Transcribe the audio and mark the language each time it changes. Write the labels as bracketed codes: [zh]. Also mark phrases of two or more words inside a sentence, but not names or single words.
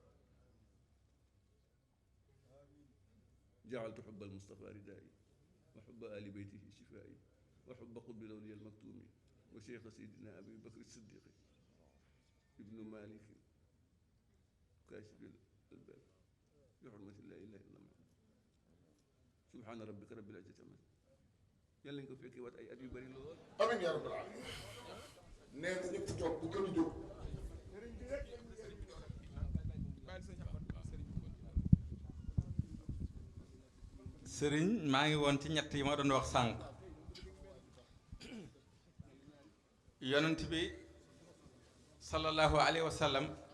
[ar] جعلت حب المصطفى ردائي وحب آل بيته شفائي وحب قطب الأولياء المكتوم وشيخ سيدنا أبي بكر الصديق ابن مالك كاشف الباب بحرمة لا إله إلا الله سبحان ربك رب العزة عما [wo] yàlla nañ ko fekkee wat ay at yu bari lool. [ar] آمين يا رب العالمين. [wo] nee na ñëpp toog bu gën a jóg. sëriñ maa ngi woon ci ñett yi ma doon wax sànq yonent bi [ar] صلى الله عليه وسلم